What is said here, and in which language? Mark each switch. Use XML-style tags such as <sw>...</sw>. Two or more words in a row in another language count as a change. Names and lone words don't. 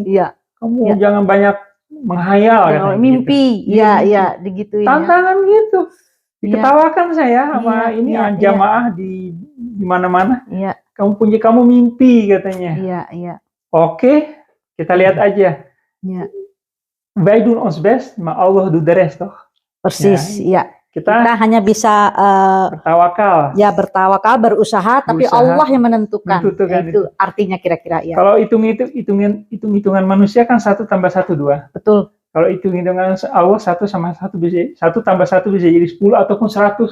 <id>Kamu jangan banyak menghayal katanya. Mimpi. Iya, digituin. Tantangan gitu. Diketawakan saya sama jamaah di mana-mana. Kamu mimpi katanya. Oke, kita lihat aja.</id> <nl>Wij doen ons best, maar Allah doet de rest, toch?</nl> <id>Persis, Kita hanya bisa bertawakal. Ya, bertawakal, berusaha, tapi Allah yang menentukan. Itu artinya kira-kira ya. Kalau hitung-hitungan manusia kan 1 tambah 1 2. Betul. Kalau hitung-hitungan Allah 1 sama 1 bisa 1 tambah 1 bisa jadi 10 ataupun 100.</id>